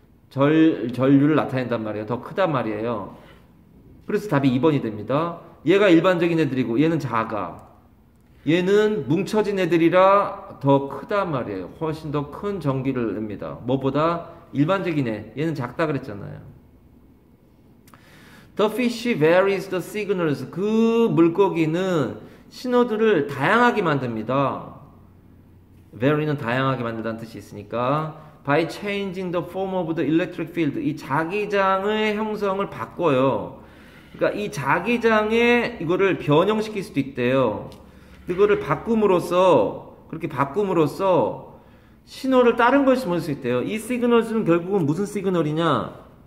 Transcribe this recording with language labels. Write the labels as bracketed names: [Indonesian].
[Korean] 전류를 나타낸단 말이에요. 더 크단 말이에요. 그래서 답이 2번이 됩니다. 얘가 일반적인 애들이고 얘는 작아. 얘는 뭉쳐진 애들이라 더 크단 말이에요. 훨씬 더 큰 전기를 냅니다. 뭐보다? 일반적인 애. 얘는 작다 그랬잖아요. [English] The fish varies the signals. [Korean] 그 물고기는 신호들을 다양하게 만듭니다. vary는 다양하게 만든다는 뜻이 있으니까. [English] by changing the form of the electric field. [Korean] 이 자기장의 형성을 바꿔요. 그러니까 이 자기장에 이거를 변형시킬 수도 있대요. 이거를 그렇게 바꿈으로써 신호를 다른 걸 심을 수 있대요. 이 시그널들은 결국은 무슨 시그널이냐?